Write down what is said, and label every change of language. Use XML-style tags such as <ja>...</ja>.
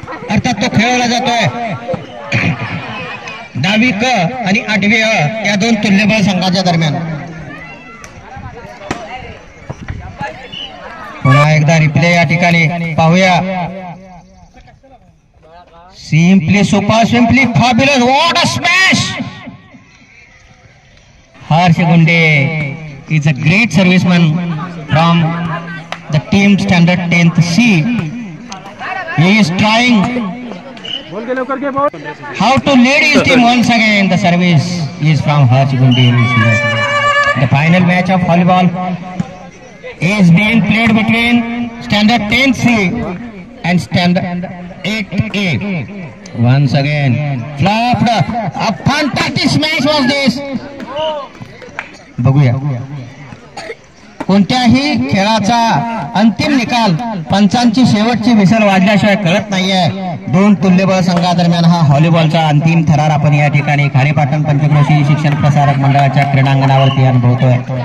<mr>अर्थात तो खेळवला जातोय 10वी आणि 8वी या दोन तुल्यबळ संघाच्या दरम्यान। पुन्हा एकदा रिप्ले या ठिकाणी पाहूया।</mr> <en>Simply super, simply fabulous, what a smash! Harsh Gunde is a great serviceman from the team standard 10th C. He is trying how to lead his team once again. The service is from Harsh Gundi. The final match of volleyball is being played between standard 10th C and standard 8A. Once again, flopped. A fantastic smash was this.</en> <mr>बघूया, कोणत्याही खेळाचा अंतिम निकाल पंचांची शेवटची whistle वाजल्याशिवाय कळत नाहीये। दोन तुल्यबळ संघादरम्यान हा व्हॉलीबॉलचा अंतिम थरार आपण या ठिकाणी खारेपाटण पंचक्रोशी शिक्षण प्रसारक मंडळाच्या क्रीडांगणावरती अनुभवतोय।</mr>